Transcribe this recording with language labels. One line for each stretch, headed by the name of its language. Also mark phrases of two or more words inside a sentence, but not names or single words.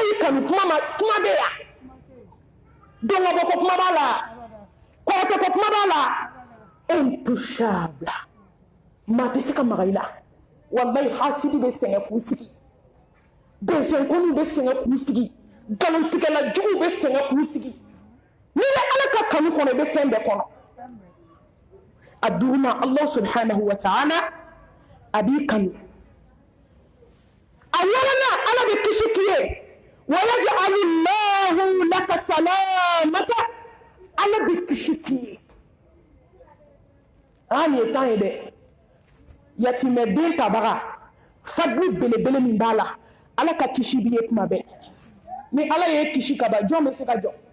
Bambara: y'i kanu kuma bɛ yan dɔngɔbɔ ko kuma b'a la kɔrɔtɔ ko kuma b'a la intouchable maa tɛ se ka maga i la wallahi hasidi bɛ sɛgɛn k'u sigi bɛnsɛnkɔniw bɛ sɛgɛn k'u sigi nkalontigɛla juguw bɛ sɛgɛn k'u sigi n'i bɛ ala ka kanu kɔnɔ i bɛ fɛn bɛɛ kɔnɔ a duurunan
Arabic: الله سبحانه وتعالى
Bambara: a b'i kanu a wɔɔrɔnan ala bɛ kisi k'i ye
Arabic: ويجعل الله لك السلامة
Bambara: ala bɛ kisi k'i ye nin ye temps ye dɛ yatimɛden tabaga fadli belebele min b'a la ala ka kisi b'i ye tuma bɛɛ ni ala ye kisi ka ban jɔn bɛ se ka jɔ